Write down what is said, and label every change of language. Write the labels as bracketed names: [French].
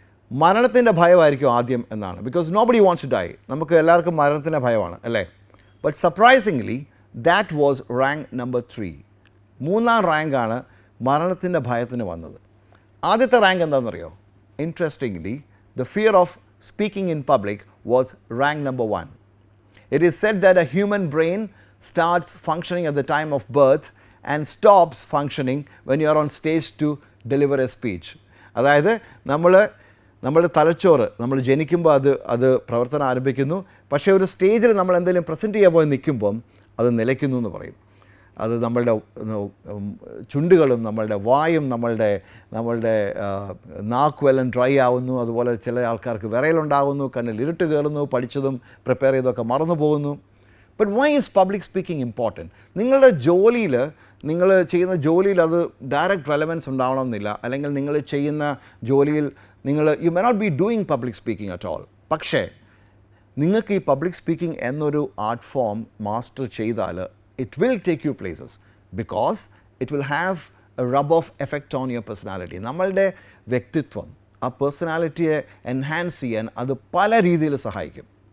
[Malayalam] മരണത്തിൻ്റെ ഭയമായിരിക്കും ആദ്യം എന്നാണ്. [English] Because nobody wants to die. [Malayalam] നമുക്ക് എല്ലാവർക്കും മരണത്തിൻ്റെ ഭയമാണ്, അല്ലേ? [English] But surprisingly that was rank number 3. [Malayalam] 3ാം റാങ്കാണ് മരണത്തിൻ്റെ ഭയത്തിന് വന്നത്. ആദ്യത്തെ റാങ്ക് എന്താണെന്നറിയോ? [English] Interestingly, the fear of speaking in public was rank number 1. It is said that a human brain starts functioning at the time of birth and stops functioning when you are on stage to deliver a speech. [Malayalam] അതായത് നമ്മുടെ തലച്ചോറ് നമ്മൾ ജനിക്കുമ്പോൾ അത് പ്രവർത്തനം ആരംഭിക്കുന്നു. പക്ഷേ ഒരു സ്റ്റേജിൽ നമ്മൾ എന്തെങ്കിലും പ്രസൻറ്റ് ചെയ്യാൻ പോയി നിൽക്കുമ്പം അത് നിലയ്ക്കുന്നു എന്ന് പറയും. അത് നമ്മളുടെ ചുണ്ടുകളും നമ്മളുടെ വായും നമ്മളുടെ നാക്കുമെല്ലാം ഡ്രൈ ആവുന്നു. അതുപോലെ ചില ആൾക്കാർക്ക് വിറയലുണ്ടാകുന്നു, കണ്ണിൽ ഇരുട്ട് കയറുന്നു, പഠിച്ചതും പ്രിപ്പയർ ചെയ്തൊക്കെ മറന്നു പോകുന്നു. [English] But why is public speaking important? [Malayalam] നിങ്ങളുടെ ജോലിയിൽ, നിങ്ങൾ ചെയ്യുന്ന ജോലിയിൽ അത് ഡയറക്റ്റ് റെലവൻസ് ഉണ്ടാവണമെന്നില്ല. അല്ലെങ്കിൽ നിങ്ങൾ ചെയ്യുന്ന ജോലിയിൽ [English] You may not be doing public speaking at all. [Malayalam] പക്ഷേ നിങ്ങൾക്ക് ഈ പബ്ലിക് സ്പീക്കിംഗ് എന്നൊരു ആർട്ട് ഫോം മാസ്റ്റർ ചെയ്താൽ [English] it will take you places, because it will have a rub-off effect on your personality. [Malayalam] നമ്മളുടെ വ്യക്തിത്വം, ആ പേഴ്സണാലിറ്റിയെ എൻഹാൻസ് ചെയ്യാൻ അത് പല രീതിയിൽ സഹായിക്കും.